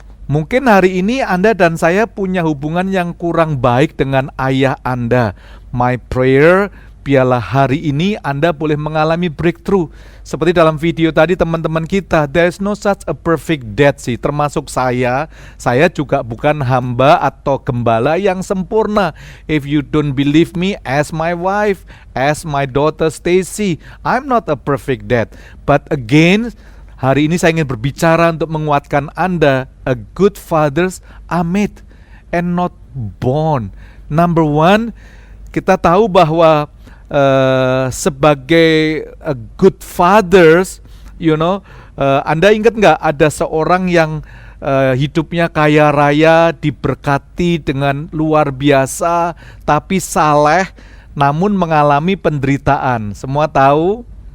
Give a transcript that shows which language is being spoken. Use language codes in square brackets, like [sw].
[id] Mungkin hari ini Anda dan saya punya hubungan yang kurang baik dengan ayah Anda. [en] My prayer, [id] biarlah hari ini Anda boleh mengalami breakthrough. Seperti dalam video tadi teman-teman kita, [en] there's no such a perfect dad [id] sih, termasuk saya. Saya juga bukan hamba atau gembala yang sempurna. [en] If you don't believe me, ask my wife, ask my daughter Stacy. I'm not a perfect dad. But again, [id] hari ini saya ingin berbicara untuk menguatkan Anda. [en] A good fathers are made and not born. Number one, [id] kita tahu bahwa sebagai [en] good fathers, [id] Anda ingat nggak ada seorang yang hidupnya kaya raya, diberkati dengan luar biasa, tapi saleh, namun mengalami penderitaan. Semua tahu?